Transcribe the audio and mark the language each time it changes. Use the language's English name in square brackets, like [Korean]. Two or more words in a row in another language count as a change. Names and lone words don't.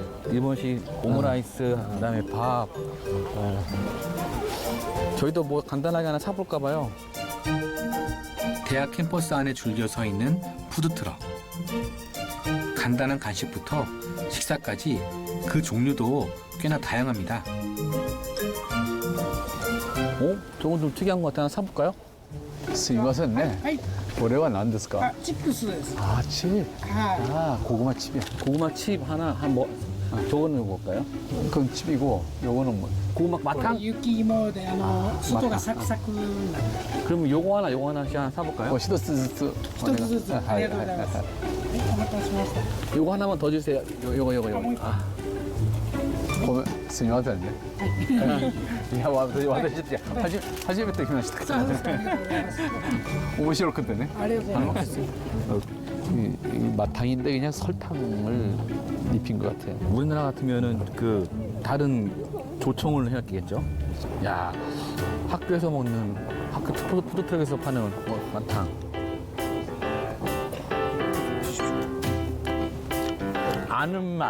[Korean] 일본식 오므라이스, 그다음에 밥. 저희도 뭐 간단하게 하나 사볼까 봐요. 대학 캠퍼스 안에 줄겨 서 있는 푸드트럭. 간단한 간식부터 식사까지 그 종류도 꽤나 다양합니다. 저건 좀 특이한 것 같아. 하나 사볼까요? [Japanese] すいませんね。はい。これは何ですか？あ、チップスです。 [Korean] 아, 칩. [Japanese] は [Korean] 아, 고구마 칩이야. 고구마 칩 하나, 저거는 뭘까요? 그건 칩이고, 요거는 뭐? 고구마 [Japanese] い。こ [Korean] 마탕? [Japanese] れ雪芋で外がサクサクになってる。 [Korean] 그러면 요거 하나씩 하나 사볼까요? [Japanese] 一つずつ。一つずつはいありがとうございます。はい、お待たせしました。 [Korean] 요거 하나만 더 주세요. 요거. 아, [Japanese] ごめん、すみませんね。いや、私初めて来ましたそうですか。ありがとうございます。面白くてね。ありがとうございます。 [Korean] 이 마탕인데 그냥 설탕을 입힌 것 같아요. 우리나라 같으면은 그 다른 조청을 해야겠죠? 야, 학교에서 먹는 학교 푸드트럭에서 파는 마탕. 아는 맛.